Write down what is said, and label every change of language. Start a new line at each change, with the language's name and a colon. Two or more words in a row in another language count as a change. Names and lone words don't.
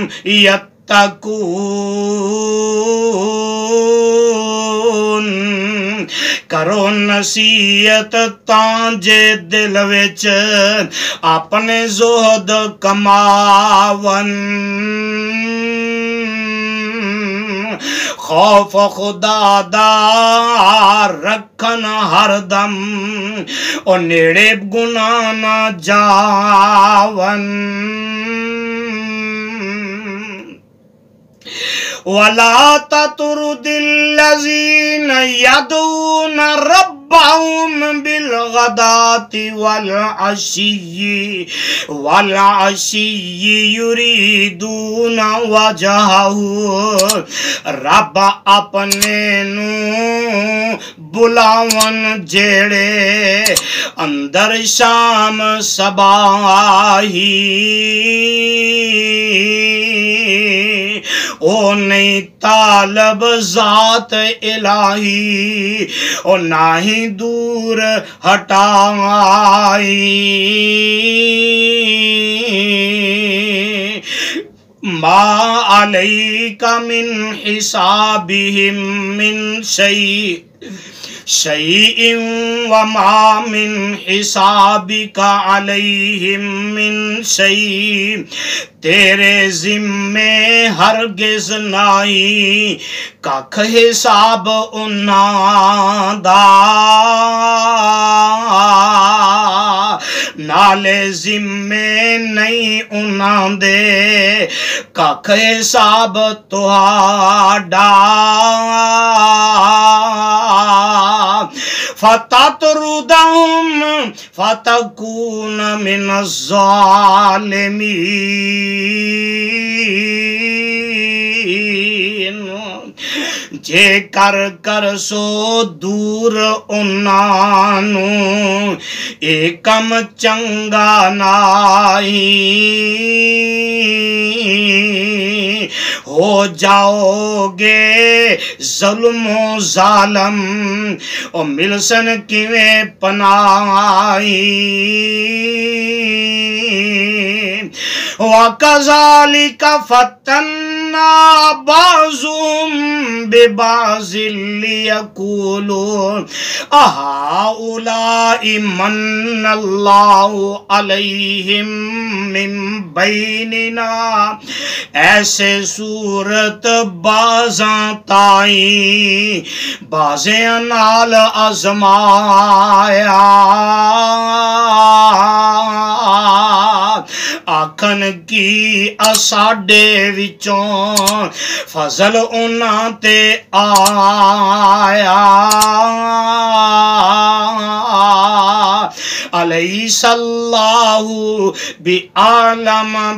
Punjabi: یتقون کرو نصیحت تاں جے دل وچ اپنے زہد کماون خوف خدا دا رکھن ہر دم او نیڑے گناہ نہ جاون
Arabic: وَلَا تَطْرُدِ الَّذِينَ يَدْعُونَ رَبَّهُمْ بِالْغَدَاةِ وَالْعَشِيِّ يُرِيدُونَ وَجْهَهُ
Punjabi: رب اپنے نو بلاون جیڑے اندر شام صباحی او نہیں طالب ذات الہی او نہ ہی دور ہٹائی
Arabic: ما علیک من حسابہم من شیء وما من حسابک علیہم من شیء
Punjabi: تیرے ذمے ہرگز نہیں ککھ حساب انہاں دا نالے ذمے نہیں انہاں دے ککھ حساب تہاڈا
Arabic: فَتَطْرُدَهُمْ فَتَكُونَ مِنَ الظَّالِمِينَ
Punjabi: جے کر سو دور انہانو ایکم چنگا نائی ہو جاؤ گے ظلم و ظالم او ملسن کیویں پنائی
Arabic: وَكَذَلِكَ فَتَنَّا بَعْضُهُمْ بِبَعْضٍ لِيَقُولُوا أَهَؤُلَاءِ مَنَّ اللَّهُ عَلَيْهِمْ مِنْ بَيْنِنَا
Punjabi: ایسے صورت بازاں تائیں بازیں نال آزمایا آکھن کی اساڈے وچوں فضل انہاں تے آیا
Arabic: علیس اللہ بعالم